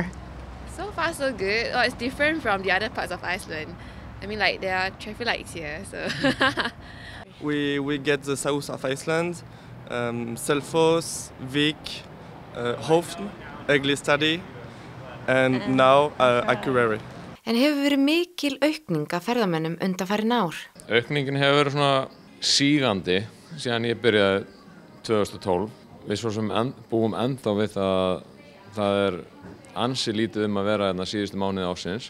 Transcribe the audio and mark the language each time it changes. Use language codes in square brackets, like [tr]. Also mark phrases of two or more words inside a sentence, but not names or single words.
[en] So far so good. It's different from the other parts of Iceland. There are traffic lights here, so. We get the south of Iceland, Selfoss, Vík, Höfn, Egilsstaðir, and now Akureyri. [is] En hefur verið mikil aukning af ferðamönnum undanfarin ár? Aukningin hefur verið svona sígandi síðan ég byrjaði 2012. Við svo sem búum ennþá við að það er ansi lítið að vera síðustu mánuði ársins.